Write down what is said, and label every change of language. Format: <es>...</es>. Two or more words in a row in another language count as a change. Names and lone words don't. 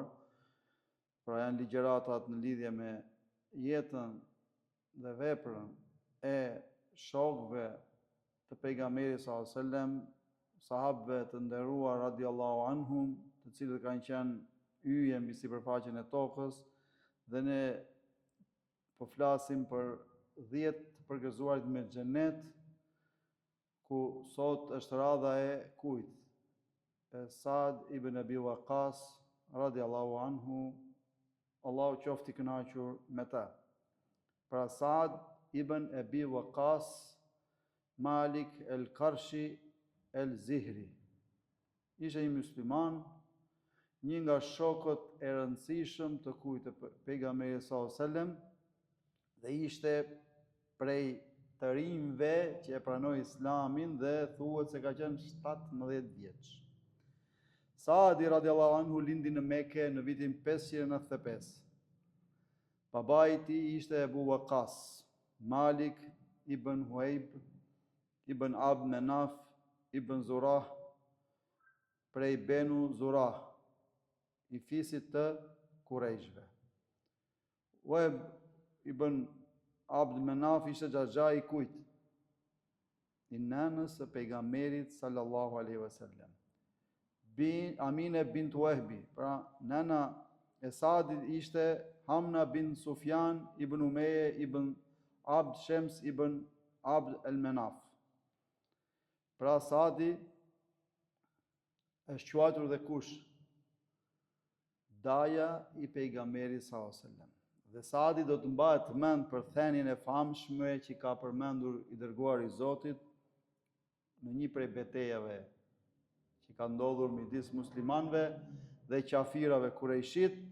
<sq>Pra janë ligjëratat në lidhje me jetën dhe veprën e shokëve të pejgamberit</sq> <ar>صلى الله عليه وسلم,</ar> <sq>sahabëve të nderuar</sq> <ar>رضي الله عنهم,</ar> <sq>të cilët kanë qenë yje mbi sipërfaqen e tokës, dhe ne po flasim për 10 të përgëzuarit me xhenet, ku sot është radha e kujt? E Saad ibn Abi Waqqas</sq> <ar>رضي الله عنه,</ar> <sq>Allahu qoftë i kënaqur me ta. Pra Saad ibn Abi Waqqas Malik el-Karshi el-Zihri. Ishte një musliman, një nga shokët e rëndësishëm të kujt? Të pejgamberit</sq> <ar>صلى الله عليه وسلم,</ar> <sq>dhe ishte prej të rinjve që e pranoi Islamin dhe thuhet se ka qenë 17 vjeç. Saadi</sq> <ar>رضي الله عنه</ar> <sq>lindi në Mekë në vitin 595. Babai i tij ishte Abu Waqqas, Malik ibn Huaib ibn Abd Manaf ibn Zurah, prej Benu Zurah, i fisit të Kurejshve. Huaib ibn Abd Manaf ishte xhaxha i kujt? I nanës së pejgamberit</sq> <ar>صلى الله عليه وسلم,</ar> <sq>Amine bint Wahbi. Pra nana e Saadit ishte Hamna bin Sufjan ibn Umayya ibn Abd Shams ibn Abd al-Manaf. Pra Saadi është quajtur dhe kush? Daja i pejgamberit</sq> <ar>صلى الله عليه وسلم.</ar> <sq>Dhe Saadi do të mbahet mend për thënien e famshme që ka përmendur i dërguari i Zotit në një prej betejave që ka ndodhur midis muslimanëve dhe qafirave kurejshit.</sq>